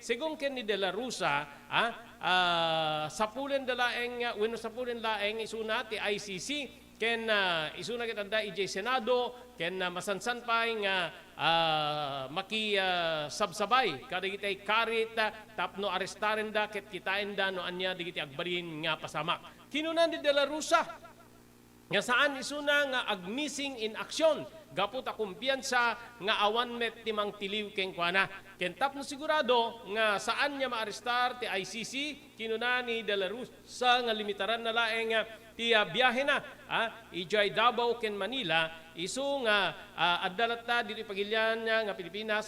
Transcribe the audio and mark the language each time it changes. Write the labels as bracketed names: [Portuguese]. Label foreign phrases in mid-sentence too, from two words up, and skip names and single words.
[Iloko] Según ken ni De La Rosa sapulen dalaeng sapulen laeng isuna ti ICC ken isuna kitanda ijay Senado ken masansan pay nga sabsabay kadagitay karit tapno arestaren da ket kitain da no anya digiti agbalin nga pasamak. Kinunan ni De La Rosa nga saan isuna nga ag- [English] missing in action [Iloko] gapot a kumpiyansa nga awan met timang tiliw ken kuana ken tapno sigurado nga saan niya maarestar ti ICC kinuna ni De La Rosa nga limitaran na laeng ti biyahe na ijay Davao ken Manila isu nga addalata dito pagilyan nga Pilipinas